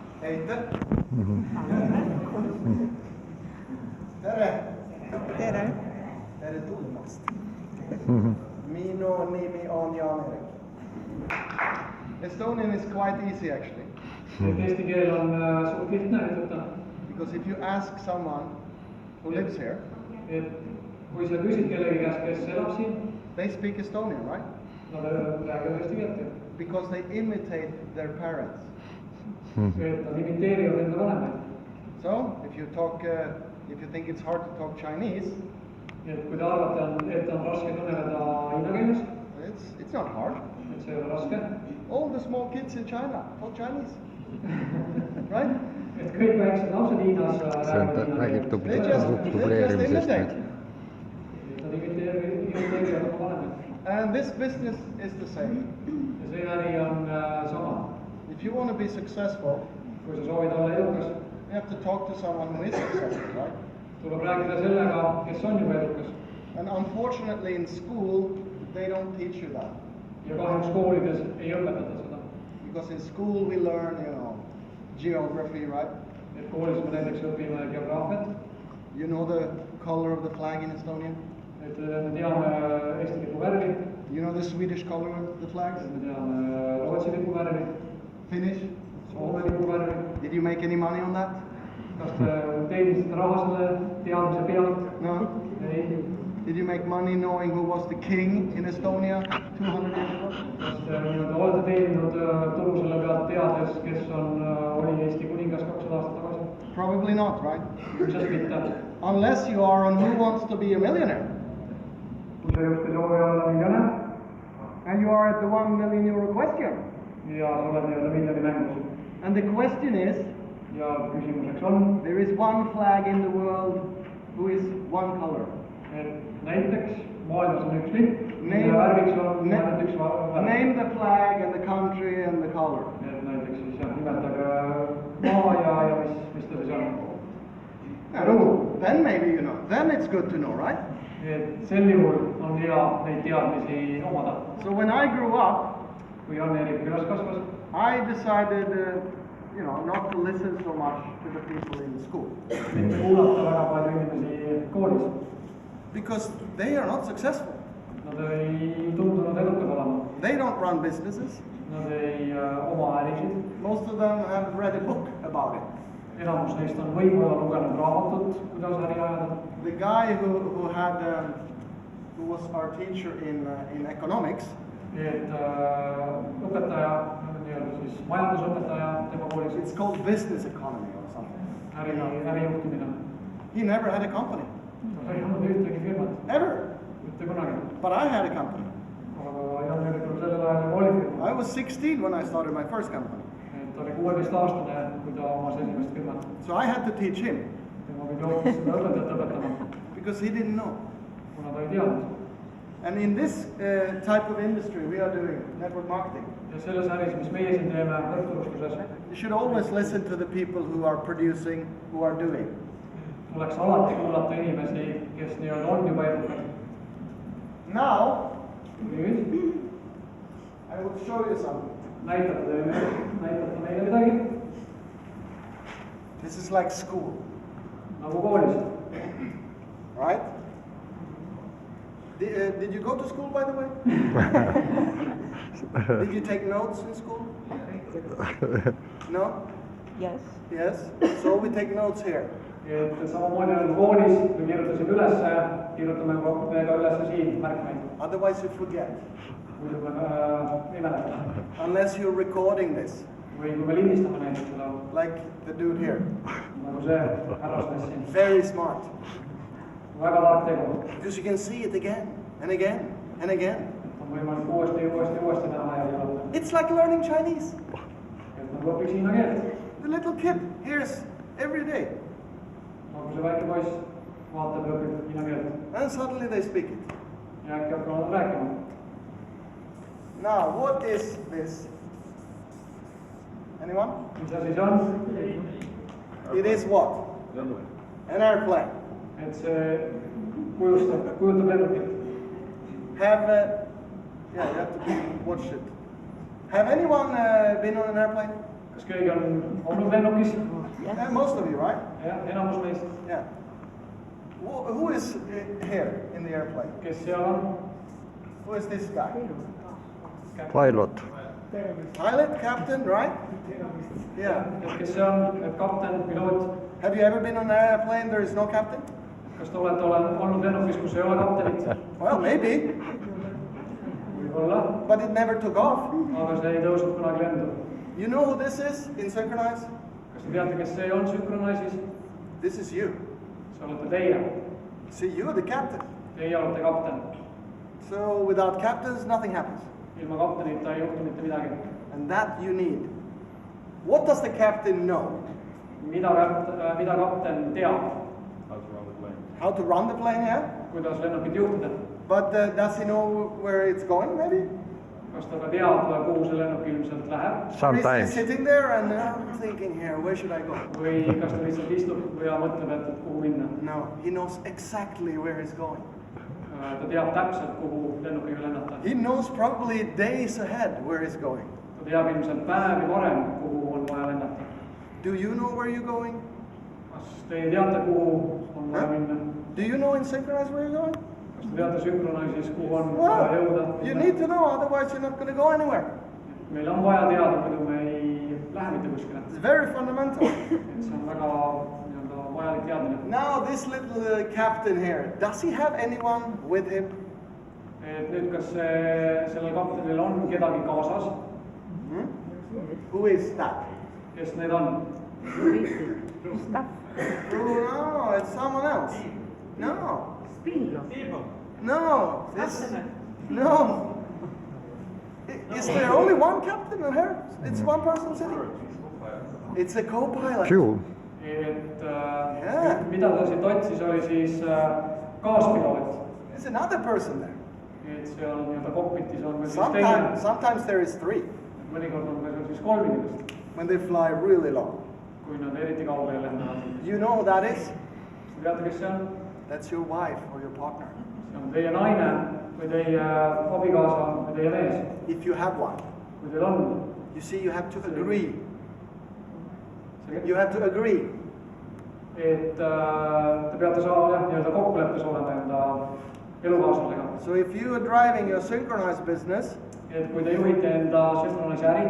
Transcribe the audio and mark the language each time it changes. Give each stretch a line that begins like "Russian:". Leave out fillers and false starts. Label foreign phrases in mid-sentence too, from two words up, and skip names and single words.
Estonian: heite? Tere! Tere! Tere tulemast! Minu nimi on Jan-Erik.
English: Estonian is quite easy actually.
Estonian: Eesti keel on suht lihtne ütelda.
English: Because if you ask someone who lives here,
Estonian: kui sa küsid kellegi käest, kes elab siin,
English: they speak Estonian, right?
Estonian: Nad räägivad eesti keelt.
English: Because they imitate their parents.
Estonian: Nad imiteerivad enda vanemaid.
English: So, if you think it's hard to talk Chinese,
Estonian: kui te arvate, et on raske kõneleda hiina keeles,
English: it's not hard.
Estonian: Et see ei ole raske.
English: All the small kids in China talk Chinese. Right?
Estonian: Et kõik väiksed lapsed Hiinas räägivad
English: They just imitate.
Estonian: Nad imiteerivad oma vanemaid.
English: And this business is the same.
Estonian: Ja see äri on sama.
English: If you want to be successful,
Estonian: kui sa soovid olla edukas,
English: you have to talk to someone who is successful, right?
Estonian: Tuleb rääkida sellega, kes on juba edukas.
English: And unfortunately in school, they don't teach you that.
Estonian: Ja kahjuks koolides ei õpetata seda.
English: Because in school we learn, geography, right?
Estonian: Et koolis me näiteks õpime geograafiat.
English: You know the color of the flag in Estonia?
Estonian: Et me teame Eesti lipu värvi.
English: You know the Swedish color of the flags?
Estonian: Me teame Rootsi lipu värvi.
English: Finnish?
Estonian: Soome lipu värvi.
English: Did you make any money on that?
Estonian: Kas te teenisite raha selle teadmise pealt?
English: No?
Estonian: Ei.
English: Did you make money knowing who was the king in Estonia 200 years ago?
Estonian: Kas te olete teeninud tulu selle pealt teades, kes oli Eesti kuningas 200 aastat tagasi?
English: Probably not, right?
Estonian: Ilmselt mitte.
English: Unless you are on Who Wants to Be a Millionaire.
Estonian: Kui sa just ei soovi olla miljonär.
English: And you are at the €1 million question.
Estonian: Ja sa oled miljoni mängus.
English: And the question is,
Estonian: ja küsimuseks on,
English: there is one flag in the world who is one color.
Estonian: Näiteks maailmas on üks lipp, mille värviks on ainult üks värv.
English: Name the flag and the country and the color.
Estonian: Näiteks siis nimetage maa ja mis ta siis on.
English: Then maybe you know. Then it's good to know, right?
Estonian: Sel juhul on hea neid teadmisi omada.
English: So when I grew up,
Estonian: kui Jan-Erik üles kasvas,
English: I decided not to listen so much to the people in school.
Estonian: Mitte kuulata väga palju inimesi koolis.
English: Because they are not successful.
Estonian: Nad ei tundunud edukad olema.
English: They don't run businesses.
Estonian: Nad ei oma ärisid.
English: Most of them have read a book about it.
Estonian: Enamus neist on võib-olla lugenud raamatut, kuidas äri ajada.
English: The guy who was our teacher in economics.
Estonian: Et õpetaja, siis majandusõpetaja tema koolis.
English: It's called business economy or something.
Estonian: Ärijuhtimine.
English: He never had a company.
Estonian: Ta ei olnud ühtegi firmat.
English: Ever.
Estonian: Mitte kunagi.
English: But I had a company.
Estonian: Aga Jan-Erikul sellel ajal oli firma.
English: I was 16 when I started my first company.
Estonian: Ta oli 16-aastane, kui ta omas esimest firmat.
English: So I had to teach him.
Estonian: Tema pidi hoopis seda õpetajat õpetama.
English: Because he didn't know.
Estonian: Kuna ta ei teadnud.
English: And in this type of industry we are doing network marketing.
Estonian: Ja selles äris, mis meie siin teeme võrgturustuses.
English: You should always listen to the people who are producing, who are doing.
Estonian: Tuleks alati kuulata inimesi, kes on juba edukad.
English: Now,
Estonian: nüüd
English: I will show you something.
Estonian: Näitate meile midagi.
English: This is like school.
Estonian: Nagu koolis.
English: Right? Did you go to school, by the way? Did you take notes in school? No? Yes. Yes? So we take notes here.
Estonian: Et samamoodi on koolis, me kirjutasime ülesse, kirjutame ka ülesse siin märkmeid.
English: Otherwise you forget.
Estonian: Muidu me ei mäleta.
English: Unless you're recording this.
Estonian: Või kui me lindistame näiteks seda.
English: Like the dude here.
Estonian: Nagu see härrasmees siin.
English: Very smart.
Estonian: Väga tark tegu.
English: Because you can see it again and again and again.
Estonian: On võimalik uuesti näha ja kuulata.
English: It's like learning Chinese.
Estonian: Et nagu õpiks hiina keelt.
English: The little kid hears every day.
Estonian: Nagu see väike poiss vaatab ja õpib hiina keelt.
English: And suddenly they speak it.
Estonian: Ja äkki hakkavad rääkima.
English: Now, what is this? Anyone?
Estonian: Mis asi see on?
English: It is what? An airplane.
Estonian: Et see kujutab lennukit.
English: Yeah, you have to watch it. Have anyone been on an airplane?
Estonian: Kas keegi on olnud lennukis?
English: Yeah, most of you, right?
Estonian: Jah, enamus meist.
English: Yeah. Who is here in the airplane?
Estonian: Kes seal on?
English: Who is this guy? Pilot. Pilot, captain, right? Yeah.
Estonian: Kes see on? Kapten, piloot?
English: Have you ever been on an airplane there is no captain?
Estonian: Kas te olete olnud lennukis, kus ei ole kaptenit?
English: Well, maybe,
Estonian: Võib-olla,
English: but it never took off.
Estonian: aga see ei tõusnud kunagi lendu.
English: You know who this is in Synkronise?
Estonian: Kas te teate, kes see on Synkronise'is?
English: This is you.
Estonian: See olete teie.
English: See, you're the captain.
Estonian: Teie olete kapten.
English: So without captains, nothing happens.
Estonian: Ilma kaptenita ei juhtu mitte midagi.
English: And that you need. What does the captain know?
Estonian: Mida kapten teab?
English: How to run the plane, yeah?
Estonian: Kuidas lennukit juhtida?
English: But does he know where it's going, maybe?
Estonian: Kas ta ka teab, kuhu see lennuk ilmselt läheb?
English: Or is he Sometimes. sitting there and I'm thinking here, where should I go?
Estonian: Või kas ta lihtsalt istub ja mõtleb, et kuhu minna?
English: No, he knows exactly where he's going.
Estonian: Ta teab täpselt, kuhu lennukiga lennata.
English: He knows probably days ahead where he's going.
Estonian: Ta teab ilmselt päevi varem, kuhu on vaja lennata.
English: Do you know where you're going?
Estonian: Kas te teate, kuhu on vaja minna?
English: Do you know in Synkronise where you're going?
Estonian: Kas te teate Synkronaisis, kuhu on vaja jõuda?
English: You need to know, otherwise you're not going to go anywhere.
Estonian: Meil on vaja teada, muidu me ei lähe mitte kuskile.
English: It's very fundamental.
Estonian: Et see on väga vajalik teadmine.
English: Now this little captain here, does he have anyone with him?
Estonian: Et nüüd, kas sellel kaptenil on kedagi kaasas?
English: Who is that?
Estonian: Kes need on?
English: No, it's someone else. No. No. No. Is there only one captain here? It's one person sitting? It's a co-pilot. Q.
Estonian: Et
English: Yeah.
Estonian: mida ta siit otsis, oli siis kaaspiloot.
English: There's another person there.
Estonian: Et seal nii-öelda kokpitis on veel siis teine.
English: Sometimes there is three
Estonian: Mõnikord on meil seal siis kolm inimest,
English: when they fly really long.
Estonian: kui nad eriti kaugele lendavad.
English: You know who that is?
Estonian: Kas te teate, kes see on?
English: That's your wife or your partner.
Estonian: See on teie naine või teie abikaasa või teie mees,
English: If you have one.
Estonian: kui teil on.
English: You see, you have to agree. You have to agree.
Estonian: Et te peate saama jah, nii-öelda kokkuleppes olema enda elukaaslasega.
English: So if you are driving your Synchronise business,
Estonian: Et kui te juhite enda Synkronise äri,